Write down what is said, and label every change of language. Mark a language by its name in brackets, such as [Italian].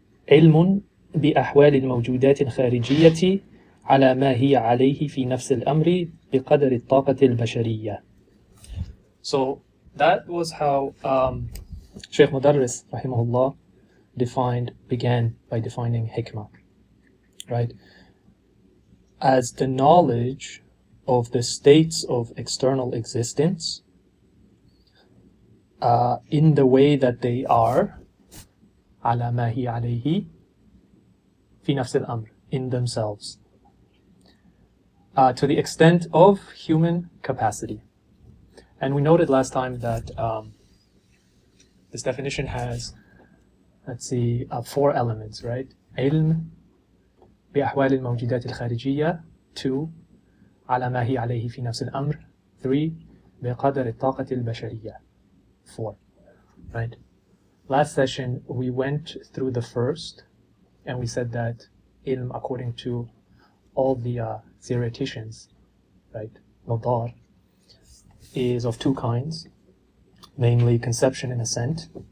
[Arabic] علم بأحوال الموجودات الخارجية على ما هي عليه في نفس الأمر بقدر الطاقة البشرية. [English] So that was how Shaykh Mudarris rahimahullah began by defining hikmah, right? As the knowledge of the states of external existence in the way that they are [Arabic] على ما هي عليه في نفس الأمر, [English] in themselves, to the extent of human capacity. And we noted last time that this definition has, let's see, 4 elements, right? [Arabic] علم بأحوال الموجودات الخارجية. [English] 2. [Arabic] على ما هي عليه في نفس الأمر. [English] 3. [Arabic] بقدر الطاقة البشرية. [English] 4. Right? Last session we went through the first, and we said that ilm, according to all the theoreticians, right, Mudarris, is of 2 kinds, namely conception and assent.